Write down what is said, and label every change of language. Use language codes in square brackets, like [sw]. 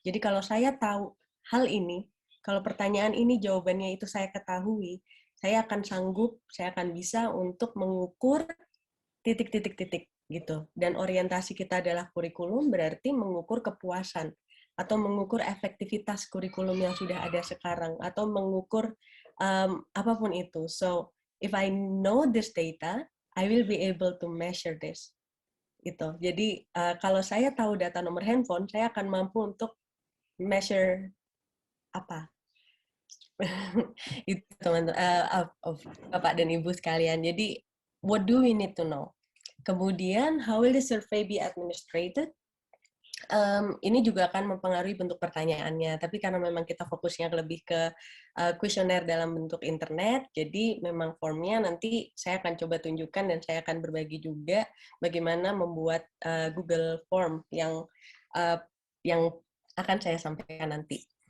[id] Jadi kalau saya tahu hal ini, kalau pertanyaan ini jawabannya itu saya ketahui, saya akan sanggup, saya akan bisa untuk mengukur titik-titik-titik gitu. Dan orientasi kita adalah kurikulum, berarti mengukur kepuasan atau mengukur efektivitas kurikulum yang sudah ada sekarang atau mengukur apapun itu. [en] So, if I know this data, I will be able to measure this. [id] Gitu. Jadi, kalau saya tahu data nomor handphone, saya akan mampu untuk measure apa itu teman-teman Bapak dan Ibu sekalian. Jadi [en] what do we need to know? [id] Kemudian [en] how will the survey be administrated? [id] Ini juga akan mempengaruhi bentuk pertanyaannya, tapi karena memang kita fokusnya lebih ke kuesioner dalam bentuk internet, jadi memang formnya nanti saya akan coba tunjukkan dan saya akan berbagi juga bagaimana membuat Google Form yang akan saya sampaikan nanti.